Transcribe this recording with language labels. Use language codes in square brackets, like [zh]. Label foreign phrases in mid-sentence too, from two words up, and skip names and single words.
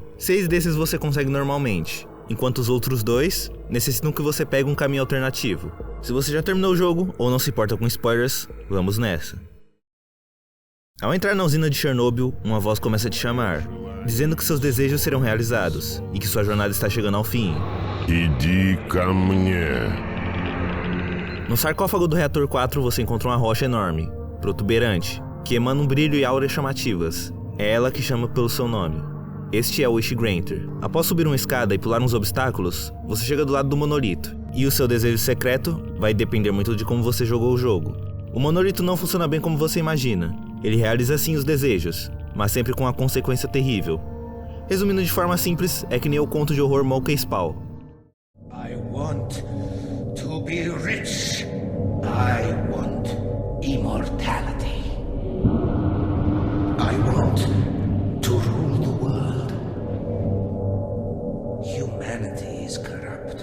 [pt] 6 desses você consegue normalmente, enquanto os outros 2 necessitam que você pegue um caminho alternativo. Se você já terminou o jogo, ou não se importa com spoilers, vamos nessa. Ao entrar na usina de Chernobyl, uma voz começa a te chamar, dizendo que seus desejos serão realizados, e que sua jornada está chegando ao fim. [ru] Иди ко мне. [pt] No sarcófago do reator 4 você encontra uma rocha enorme, protuberante, que emana um brilho e auras chamativas. É ela que chama pelo seu nome. Este é o Wishgranter. Após subir uma escada e pular uns obstáculos, você chega do lado do monolito, e o seu desejo secreto vai depender muito de como você jogou o jogo. O monolito não funciona bem como você imagina. Ele realiza sim os desejos, mas sempre com uma consequência terrível. Resumindo de forma simples, é que nem o conto de horror Monkey Spawn. [en] I want to be rich. I want immortality. I want to rule the world. Humanity is corrupt.